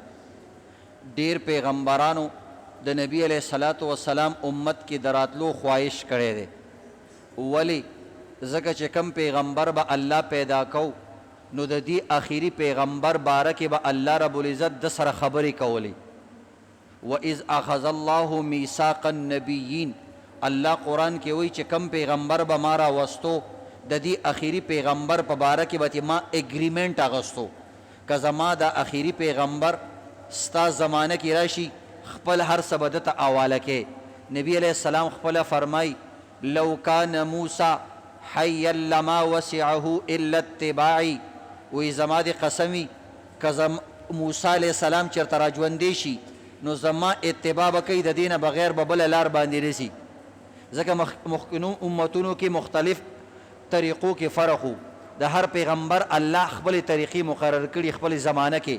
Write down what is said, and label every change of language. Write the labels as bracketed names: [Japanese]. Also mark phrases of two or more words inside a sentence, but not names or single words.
[Pashto] ډیر پیغمبرانو د نبی علیہ الصلوۃ والسلام امت کې دراتلو خواهش کړی دی. ولی ځکه چې کم پیغمبر به الله پیدا کو نو د دې اخیری پیغمبر باره کې به الله رب العزت د سره خبرې کولی. [Arabic] وَإِذْ أَخَذَ اللَّهُ مِيثَاقَ النَّبِيِّينَ [Pashto] الله قرآن کې وایي چې کم پیغمبر به ما را وستو د دې اخیری پیغمبر په باره کې به ما اګریمنټ اغستو که زما د اخیری پیغمبر ستا زمانه کې راشي خپل هر څه به دته حواله کې. نبی علیہ السلام خپله فرمای [Arabic] لو کان موسی حیا لما وسعه الا اتباعی. [Pashto] وی زما د قسمی که موسی علیہ السلام چېرته را ژوندی شي نو زما اتباع به کوي د دې نه بغیر به بله لار باندې رسي. ځکه مخکنو امتونو کې مختلف طریقو کې فرق و. د هر پیغمبر الله خپل طریقې مقرر کړي خپل زمانه کې.